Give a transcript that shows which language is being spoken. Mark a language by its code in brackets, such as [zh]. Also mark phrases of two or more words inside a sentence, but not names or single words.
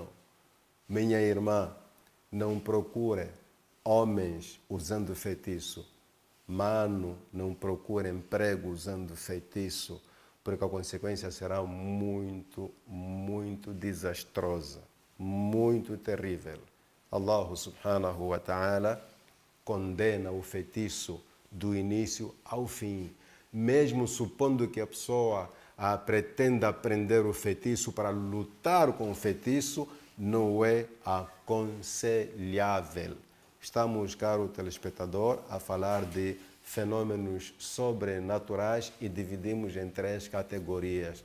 [pt] Minha irmã, não procure homens usando feitiço. Mano, não procure emprego usando feitiço, porque a consequência será muito, muito desastrosa, muito terrível. [ar] الله سبحانه وتعالى [pt] condena o feitiço do início ao fim. Mesmo supondo que a pessoa pretenda aprender o feitiço para lutar com o feitiço, não é aconselhável. Estamos, caro telespectador, a falar de fenômenos sobrenaturais e dividimos em 3 categorias.